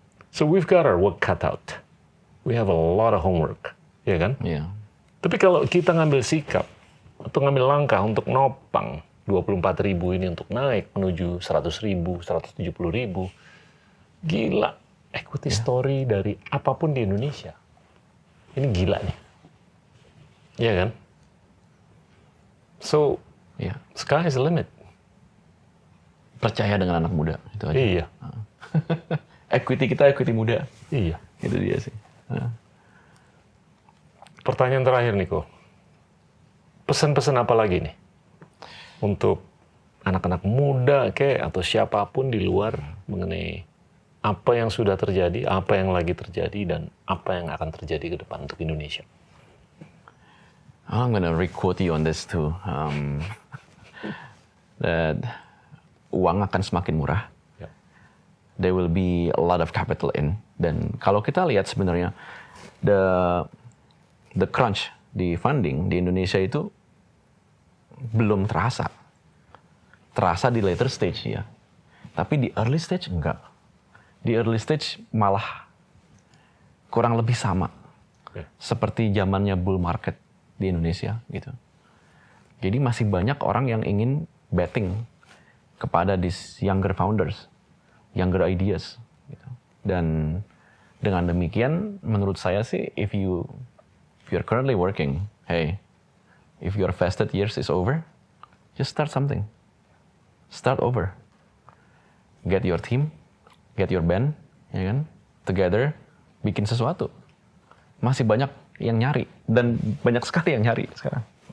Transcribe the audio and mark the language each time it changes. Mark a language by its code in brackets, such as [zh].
[en] So we've got our work cut out. We have a lot of homework, [id] ya kan? Tapi kalau kita ngambil sikap atau ngambil langkah untuk nopang 24.000 ini untuk naik menuju 100.000, 170.000, gila equity story dari apapun di Indonesia ini gila nih. Iya kan? [en] So, [id] Iya. [en] sky is the limit. [id] Percaya dengan anak muda itu aja. Iya, Equity kita equity muda. iya. Itu dia sih. Pertanyaan terakhir, Niko. Pesan-pesan apa lagi nih? Untuk anak-anak muda atau siapapun di luar mengenai apa yang sudah terjadi, apa yang lagi terjadi, dan apa yang akan terjadi ke depan untuk Indonesia. [en] I'm gonna re-quote you on this too. [id] That uang akan semakin murah. Ya. [en] There will be a lot of capital in. [id] Dan kalau kita lihat sebenarnya [en] the crunch [id] di funding di Indonesia itu belum terasa. Terasa di later stage ya. Tapi di early stage enggak. Di early stage malah kurang lebih sama. Ya. Seperti zamannya bull market di Indonesia gitu. Jadi masih banyak orang yang ingin betting kepada [en] these younger founders, younger ideas [id] gitu. Dan dengan demikian menurut saya sih [en] if you're currently working, hey, if your vested years is over, just start something. Start over. Get your team, get your band, [id] ya kan? Together bikin sesuatu. Masih banyak yang nyari dan banyak sekali yang nyari sekarang.